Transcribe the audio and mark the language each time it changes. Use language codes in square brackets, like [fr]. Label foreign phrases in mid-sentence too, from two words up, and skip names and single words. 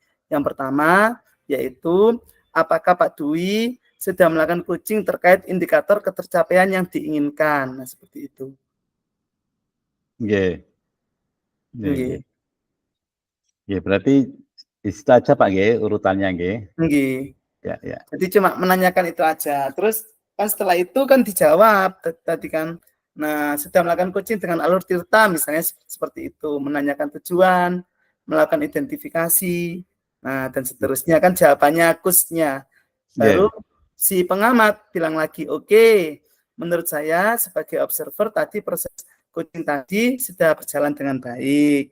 [id] Yang pertama yaitu apakah Pak Dwi sudah melakukan coaching terkait indikator ketercapaian yang diinginkan. Nah, seperti itu. Nggih. Nggih. Ya, berarti itu aja Pak nggih urutannya nggih. Nggih. Ya. Jadi cuma menanyakan itu aja. Terus kan setelah itu kan dijawab tadi kan. Nah, sudah melakukan coaching dengan alur tirta misalnya seperti itu, menanyakan tujuan, melakukan identifikasi. Nah, dan seterusnya kan jawabannya kusnya. Baru si pengamat bilang lagi, oke, menurut saya sebagai observer tadi proses coaching tadi sudah berjalan dengan baik.